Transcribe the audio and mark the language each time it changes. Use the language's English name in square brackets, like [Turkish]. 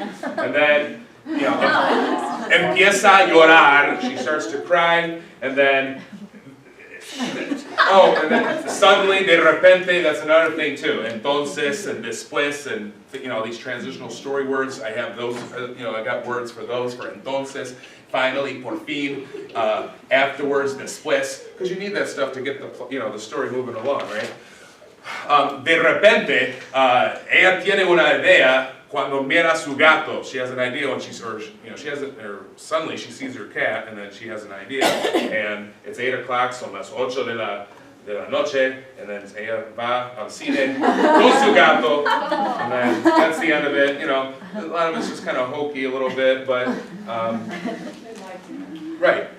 [English] And then, [Spanish] empieza a llorar, [English] she starts to cry, and then, and then suddenly, [Spanish] de repente, [English] that's another thing too. Entonces and después, and these transitional story words, I have those, I got words for those, for entonces. Finally, [Spanish] por fin, [English] afterwards, después, because you need that stuff to get the story moving along, right? [Spanish] De repente, ella tiene una idea cuando mira su gato. [English] She has an idea when suddenly she sees her cat, and then she has an idea, and it's 8 o'clock, [Spanish] son las 8 de la noche, [English] and then [Spanish] ella va al cine con su gato, [English] and then that's the end of it. A lot of it's just kind of hokey a little bit, but right.